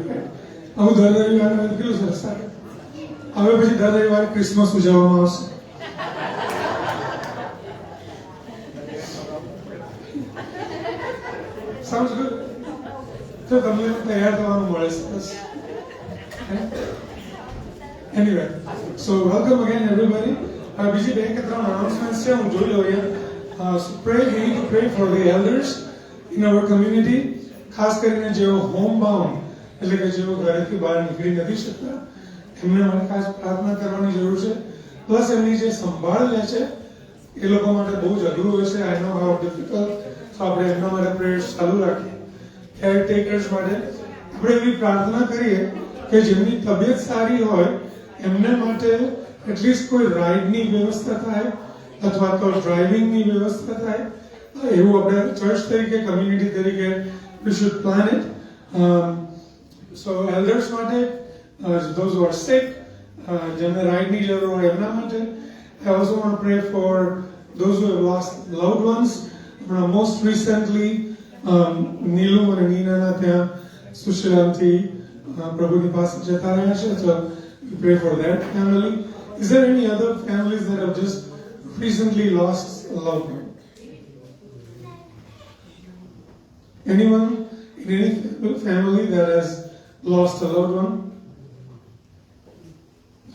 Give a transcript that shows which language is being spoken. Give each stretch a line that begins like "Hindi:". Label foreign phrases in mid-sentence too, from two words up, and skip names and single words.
Gujarati: આવું દર રવિવારે કેટલું સરસ લાગે. હવે પછી દર રવિવારે ક્રિસમસ ઉજવવામાં આવશે.
English: Sounds good.
Gujarati: તો તમને તૈયાર થવાનું મળે સરસ.
English: Anyway, so welcome again everybody.
Gujarati: બીજી 2 કે 3 announcements છે, હું જોઈ લઉં અહીંયા.
English: So pray, we need to pray for the elders in our community.
Gujarati: ખાસ કરીને જેઓ
English: home bound
Gujarati: એટલે કે જેઓ ઘરેથી બહાર નીકળી નથી શકતા એમને માટે ખાસ પ્રાર્થના કરવાની જરૂર છે. પ્લસ એમની જે સંભાળ લે છે એ લોકો માટે બહુ જ અઘરું હોય છે.
English: I know how difficult
Gujarati: તો આપણે એમના માટે પ્રેયર્સ ચાલુ રાખીએ. કેરટેકર્સ માટે આપણે એવી પ્રાર્થના કરીએ કે જેમની તબિયત સારી હોય એમને માટે એટલીસ્ટ કોઈ રાઇડની વ્યવસ્થા થાય અથવા તો ડ્રાઇવિંગની વ્યવસ્થા થાય. એવું આપણે ચર્ચ તરીકે કમ્યુનિટી તરીકે
English: we should plan it. So elders માટે, those who are sick,
Gujarati: જેમને રાઇડની જરૂર હોય એમના માટે.
English: I also want to pray for those who have lost loved ones. Most recently,
Gujarati: નીલુ અને નીનાના ત્યાં સુશીલામથી પ્રભુની પાસે જતા રહ્યા છે.
English: So we pray for that family. Is there any other families that have just recently lost a loved one? Anyone in any family that has lost a loved one? No?